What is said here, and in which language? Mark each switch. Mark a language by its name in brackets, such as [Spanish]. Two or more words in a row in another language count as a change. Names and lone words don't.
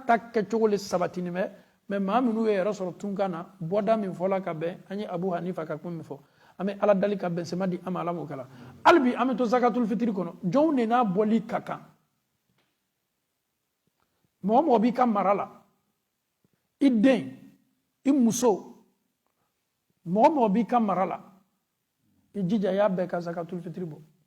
[Bambara] ta kɛcogo le sabatini bɛ mais maa minnu ye yɛrɛ sɔrɔ tunkan na bɔda min fɔla ka bɛn an ye abu hanifa ka kuma min fɔ an bɛ ala dali ka bɛnsɛma di an ma ala m'o kɛ la hali bi an bɛ to [Arabic] زكاة الفطر [Bambara] kɔnɔ jɔnw de n'a bɔli ka kan mɔgɔ mɔgɔ b'i ka mara la i den i muso mɔgɔ mɔgɔ b'i ka mara la i jija i y'a bɛɛ ka [Arabic] زكاة الفطر [Bambara] bɔ